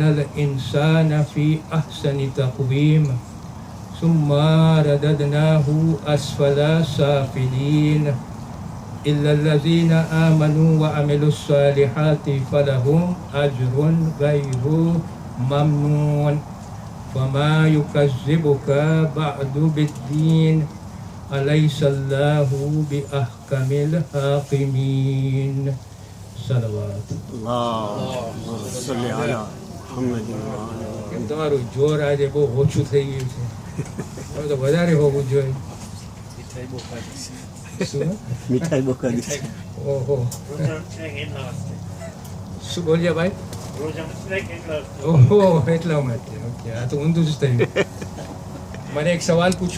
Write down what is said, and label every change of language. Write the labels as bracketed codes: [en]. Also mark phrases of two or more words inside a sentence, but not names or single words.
[ar] الإنسان في أحسن تقويم ثم رددناه أسفل سافلين إلا الذين آمنوا وعملوا الصالحات فلهم أجر غير ممنون فما يكذبك بعد بالدين أليس الله بأحكم الحاكمين صلوات اللهم صل على محمد وآل محمد. [gu] તમારું જોર આજે બહુ ઓછું થઈ ગયું છે હવે તો વધારે હોવું જોઈએ શું મીઠાઈ બકાડી છે. ઓહો શું બોલ્યા ભાઈ ઓહો એટલા માટે ઓકે આ તો ઊંધું જ થયું મને એક સવાલ પૂછવો